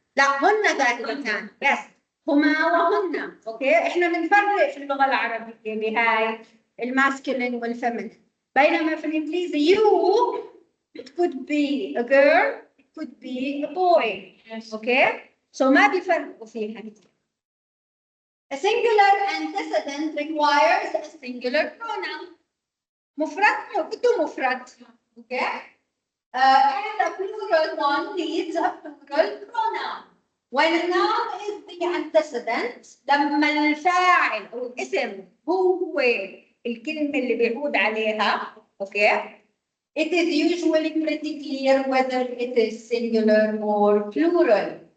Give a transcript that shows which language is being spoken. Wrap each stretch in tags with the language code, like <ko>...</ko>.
<ar>لا هن ذاهبتان بس هما وهن. أوكي؟ إحنا بنفرق في اللغة العربية بهاي الماسكلين والفيمينين. بينما في الإنجليزي</ar> <en>you it could be a girl it could be a boy. Okay? so</en> <ar>ما بيفرقوا فيها كتير.</ar> <en>A singular antecedent requires a singular pronoun.</en> <ar>مفرد بده مفرد. Okay?</ar> <en>And a plural one needs a plural pronoun. When a noun is the antecedent,</en> <ar>لما الفاعل أو الاسم هو الكلمة اللي بيعود عليها. Okay?</ar> <en>It is usually pretty clear whether it is singular or plural.</en>